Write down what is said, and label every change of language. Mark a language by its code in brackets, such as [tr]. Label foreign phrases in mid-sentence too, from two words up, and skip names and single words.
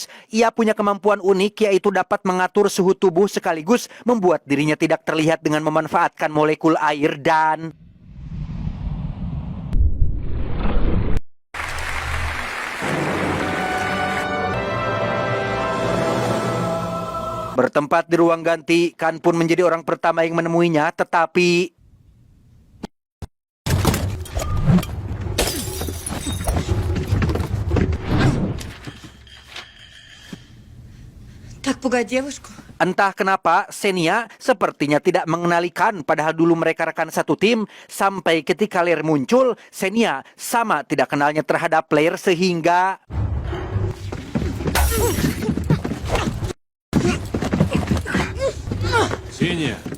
[id] Ia punya kemampuan unik yaitu dapat mengatur suhu tubuh sekaligus membuat dirinya tidak terlihat dengan memanfaatkan molekul air dan bertempat di ruang ganti. Khan pun menjadi orang pertama yang menemuinya, tetapi [ru] Так пугать девушку. [id] entah kenapa Xenia sepertinya tidak mengenali Khan, padahal dulu mereka rekan satu tim. Sampai ketika Lair muncul, Xenia sama tidak kenalnya terhadap Lair sehingga Ксения!